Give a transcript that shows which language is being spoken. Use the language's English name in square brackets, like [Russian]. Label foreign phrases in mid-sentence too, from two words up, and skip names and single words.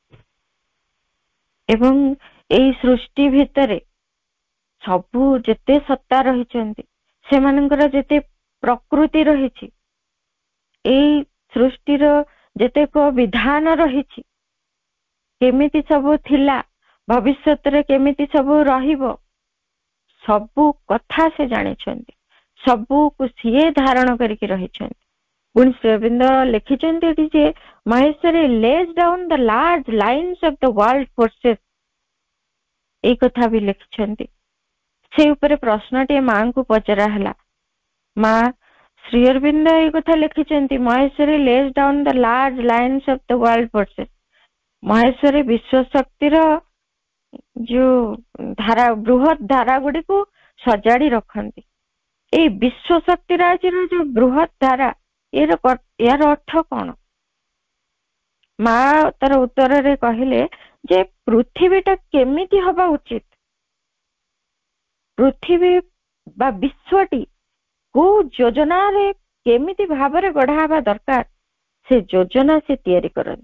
[Odia] ଏବଂ ଏଇ ସୃଷ୍ଟି ଭିତରେ ସବୁ ଯେତେ ସତ୍ତା ରହିଛନ୍ତି, ସେମାନଙ୍କର ଯେତେ ପ୍ରକୃତି ରହିଛି, ଏଇ ସୃଷ୍ଟିର ଯେତେକ ବିଧାନ ରହିଛି, କେମିତି ସବୁ ଥିଲା, ଭବିଷ୍ୟତରେ କେମିତି ସବୁ ରହିବ, ସବୁ କଥା ସେ ଜାଣିଛନ୍ତି। ସବୁକୁ ସିଏ ଧାରଣ କରିକି ରହିଛନ୍ତି। ପୁଣି ଶ୍ରୀ ଅରବିନ୍ଦ ଲେଖିଛନ୍ତି ଏଠି ଯେ ମହେଶ୍ୱରୀ [English] lays down the large lines of the world forces, [Odia] ଏଇ କଥା ବି ଲେଖିଛନ୍ତି। ସେ ଉପରେ ପ୍ରଶ୍ନଟିଏ ମାଙ୍କୁ ପଚରା ହେଲା। ମା ଶ୍ରୀ ଅରବିନ୍ଦ ଏଇ କଥା ଲେଖିଛନ୍ତି, ମହେଶ୍ୱରୀ [English] lays down the large lines of the world forces, [Odia] ମହେଶ୍ୱରୀ ବିଶ୍ୱ ଶକ୍ତିର ଯୋଉ ଧାରା, ବୃହତ ଧାରା ଗୁଡିକୁ ସଜାଡି ରଖନ୍ତି। ଏଇ ବିଶ୍ୱ ଶକ୍ତିର ଆଜିର ଯୋଉ ବୃହତ ଧାରା, ଏହାର ଅର୍ଥ କଣ? ମା ତାର ଉତ୍ତରରେ କହିଲେ ଯେ ପୃଥିବୀଟା କେମିତି ହବା ଉଚିତ, ପୃଥିବୀ ବା ବିଶ୍ୱଟି କୋଉ ଯୋଜନାରେ କେମିତି ଭାବରେ ଗଢା ହେବା ଦରକାର, ସେ ଯୋଜନା ସେ ତିଆରି କରନ୍ତି।